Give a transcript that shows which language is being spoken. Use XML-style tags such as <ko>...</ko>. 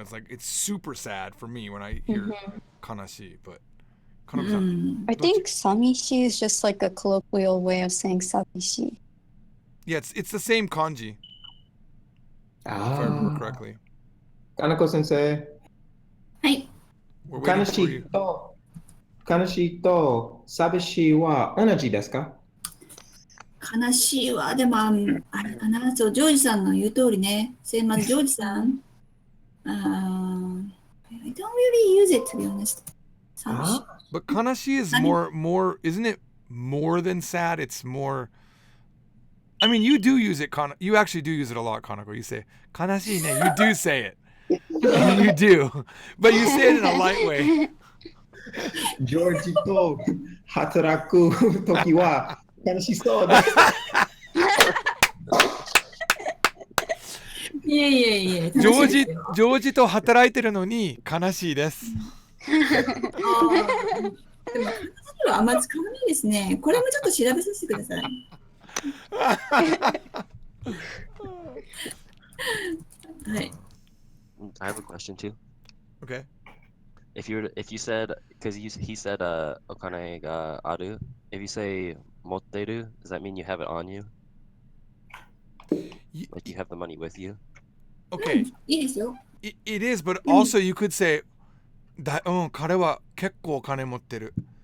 <en>It's like it's super sad for me when I hear kanashi, but Kanako-san, I think samishi is just like a colloquial way of saying sabishi. yeah, it's the same kanji if I remember correctly. Kanako sensei.</en> <ja>はい。</ja> <en>We're waiting for you.</en> <ja>悲しいと寂しいは同じですか？悲しいわ。でも、あれかな。そう、ジョージさんの言う通りね。まずジョージさん。</ja> <en>I don't really use it, to be honest.</en> <ja>寂しい。</ja> <en>But kanashi is more isn't it more than sad? It's more. I mean, you do use it, you actually do use it a lot, Kanako. You say kanashi ne. You do say it. You do, but you say it in a light way.</en> <ja>ジョージと働くときは悲しそうです。いえいえいえ。ジョージと働いてるのに悲しいです。でも、悲しいはあんま使わないですね。これもちょっと調べさせてください。はい。</ja> <en>I have a question too. Okay. If you said, because he said okane ga aru, if you say motteru, does that mean you have it on you? Like you have the money with you? Okay,</en> <ja>いいですよ。</ja> <en>it is, but also you could say,</en> <ja>彼は結構お金持ってる.</ja>